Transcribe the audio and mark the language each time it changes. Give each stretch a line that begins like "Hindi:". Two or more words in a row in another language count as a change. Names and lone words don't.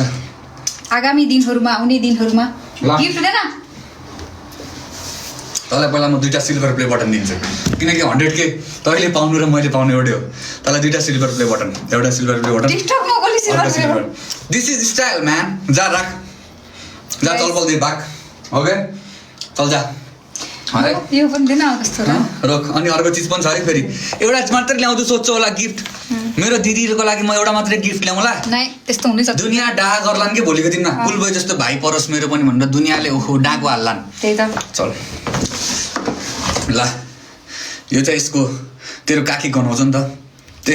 Nepali: आगामी दिनहरुमा आउने दिनहरुमा गिफ्ट देना तँलाई पहिला म 2टा सिल्भर प्ले बटन दिन्छु किनकि 100k तैँले पाउनु र मैले पाउने एउटै हो तँलाई 2टा सिल्भर प्ले बटन एउटा सिल्भर प्ले बटन टिकटकमा कसले सिल्भर प्ले बटन
English: this is style man
Nepali: जा राख जा चल बोल दे बाक ओके चल जा है यो पनि दिन कस्तो र रोक अनि अर्को चीज पनि छ है फेरि एउटा मात्र ल्याउँछु सोच्छु होला गिफ्ट मेरो दिदीहरुको लागि म एउटा मात्रै गिफ्ट ल्याउँला नै त्यस्तो हुनै सक्छ दुनिया डाहा गर्लान् के भोलिको दिनमा कुलबोय जस्तो भाइ परोस् मेरो पनि भनेर दुनियाले ओहो डाको हाल्लान् त्यही त चल ल यो चाहिँ यसको तेरो काकी गनाउँछ नि त